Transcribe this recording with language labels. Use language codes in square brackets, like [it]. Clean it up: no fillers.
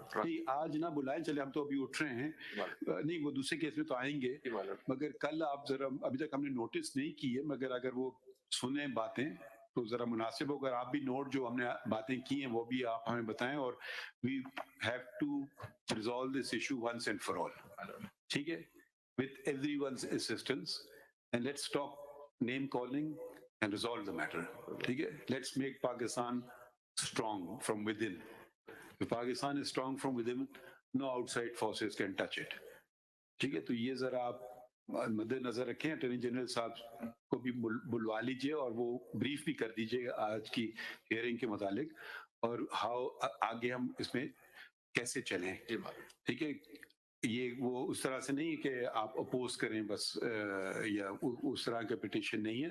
[hi] नहीं, आज ना बुलाएं, चले हम तो अभी उठ रहे हैं। नहीं, वो दूसरे केस में तो आएंगे, मगर कल आप जरा, अभी तक हमने नोटिस नहीं की है, मगर अगर वो सुने बातें तो जरा मुनासिब हो। अगर आप भी नोट जो हमने बातें की हैं वो भी आप हमें बताएं, और [en] we have to resolve this issue once and for all, [hi] ठीक है, [en] with everyone's assistance, and let's stop name calling and resolve the matter. [hi] ठीक है, [en] let's make Pakistan strong from within. If Pakistan is strong from within, no outside forces can touch it. [hi] ठीक है, तो ये जरा आप मद्देनजर रखें। अटॉर्नी जनरल साहब को भी बुलवा लीजिए और वो ब्रीफ भी कर दीजिए आज की हियरिंग के मुतालिक, और हाउ आगे हम इसमें कैसे चलें, ठीक है। ये वो उस तरह से नहीं कि आप अपोज करें बस या उस तरह का पिटिशन नहीं है.